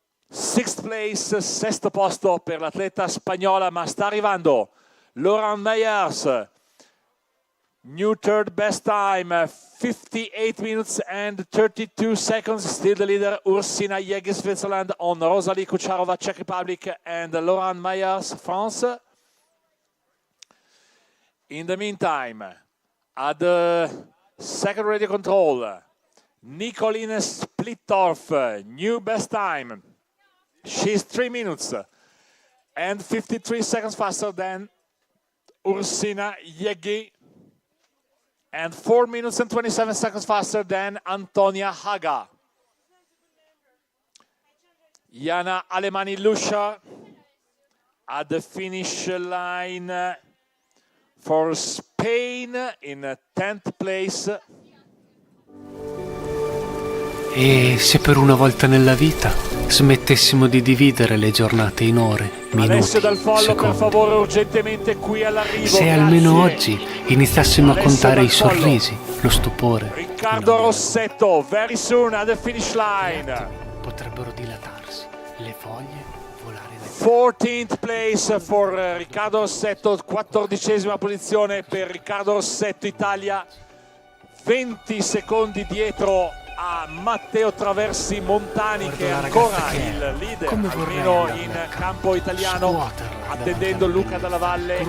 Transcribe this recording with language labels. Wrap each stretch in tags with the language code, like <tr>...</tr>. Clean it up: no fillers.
<en>Sixth place,</en> <it>sesto posto per l'atleta spagnola, ma sta arrivando Laurent Meyers.</it> <en>New third best time, 58 minutes and 32 seconds. Still the leader, Ursina Yegi, Switzerland, on Rosalie Kucharova, Czech Republic, and Laurent Meyers, France. In the meantime, at the second radio control, Nicoline Splittorf, new best time. She's 3 minutes and 53 seconds faster than Ursina Yegi, and 4 minutes and 27 seconds faster than Antonia Haga. Jana Alemani-Lusha at the finish line for Spain in 10th place.</en> <it>E se per una volta nella vita smettessimo di dividere le giornate in ore, minuti, Alessio Dal Follo, secondi. per favore, urgentemente qui all'arrivo. Se almeno oggi iniziassimo a contare i sorrisi, lo stupore.</it> <en>Riccardo Rossetto, very soon at the finish line.</en> <it>Potrebbero dilatarsi, le foglie volare nel</it> <en>14th place for Riccardo Rossetto,</en> <it>14ª posizione per Riccardo Rossetto, Italia, 20 secondi dietro a Matteo Traversi Montani, che è ancora il leader, almeno in campo italiano, attendendo Luca Dalla Valle.</it>